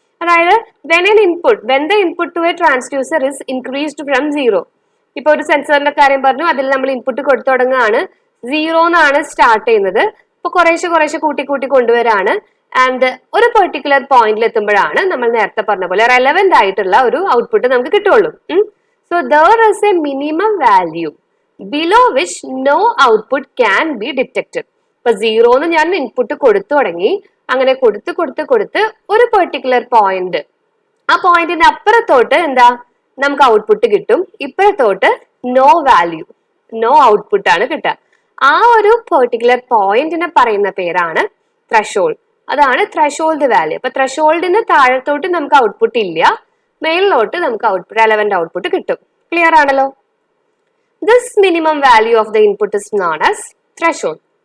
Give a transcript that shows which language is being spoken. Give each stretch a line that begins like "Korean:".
Malayalam: അതായത്
English: when the input to a transducer is increased from 0.
Malayalam: ഇപ്പൊ ഒരു സെൻസറിന്റെ കാര്യം പറഞ്ഞു, അതിൽ നമ്മൾ ഇൻപുട്ട് കൊടുത്തു തുടങ്ങുകയാണ്, 0 എന്നാണ് സ്റ്റാർട്ട് ചെയ്യുന്നത്. ഇപ്പൊ കുറേശ്ശെ കൂട്ടി കൊണ്ടുവരാണ്. ആൻഡ് ഒരു പെർട്ടിക്കുലർ പോയിന്റിൽ എത്തുമ്പോഴാണ് നമ്മൾ നേരത്തെ പറഞ്ഞ പോലെ റെലവെന്റ് ആയിട്ടുള്ള ഒരു ഔട്ട്പുട്ട് നമുക്ക് കിട്ടുള്ളൂ.
English: So there is a minimum value below which no output can be detected.
Malayalam: ഇപ്പൊ 0 എന്ന് ഞാൻ ഇൻപുട്ട് കൊടുത്തു തുടങ്ങി, അങ്ങനെ കൊടുത്ത് ഒരു പെർട്ടിക്കുലർ പോയിന്റ്, ആ പോയിന്റിന് അപ്പുറത്തോട്ട് എന്താ നമുക്ക് ഔട്ട്പുട്ട് കിട്ടും, ഇപ്പുറത്തോട്ട്
English: no value, no output
Malayalam: ആണ് കിട്ടുക. ആ ഒരു പെർട്ടിക്കുലർ പോയിന്റിനെ പറയുന്ന പേരാണ് ത്രെഷോൾഡ്. അതാണ് ത്രെഷോൾഡ് വാല്യൂ. അപ്പൊ ത്രെഷോൾഡിന് താഴത്തോട്ട് നമുക്ക് ഔട്ട്പുട്ട് ഇല്ല, മേളിലോട്ട് നമുക്ക് റെലവന്റ് ഔട്ട്പുട്ട് കിട്ടും. ക്ലിയർ ആണല്ലോ?
English: This minimum value of the input is known as threshold.